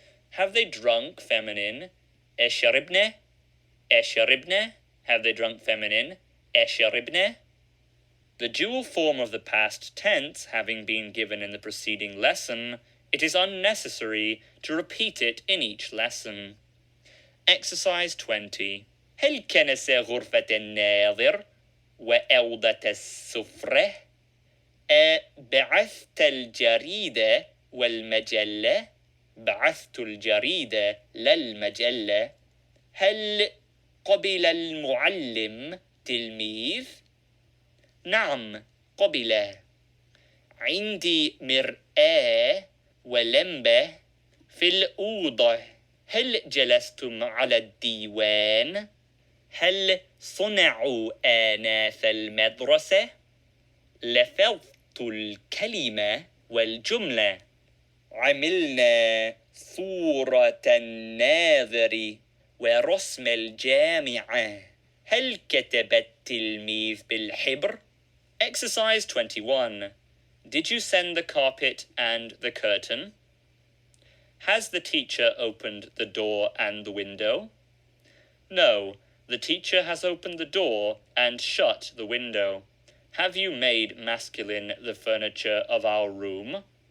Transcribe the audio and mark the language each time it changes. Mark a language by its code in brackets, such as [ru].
[en] have they drunk feminine [ar] شربنا شربنا [en] have they drunk feminine [ar] شربنا [en] the dual form of the past tense having been given in the preceding lesson, it is unnecessary to repeat it in each lesson. Exercise 20. [ar] هل كنس غرفة الناظر وأوضة السفرة؟ بعثت الجريدة والمجلة؟ بعثت الجريدة للمجلة. هل قبل المعلم تلميذ؟ نعم قبل. عندي مرآة ولمبة في الأوضة. هل جلستم على الديوان؟ هل صنعوا آناف المدرسة؟ لفظت الكلمة والجملة. عملنا صورة الناظر ورسم الجامعة. هل كتب التلميذ بالحبر؟ [en] Exercise 21. Did you send the carpet and the curtain? Has the teacher opened the door and the window? No, the teacher has opened the door and shut the window. Have you made masculine the furniture of our room?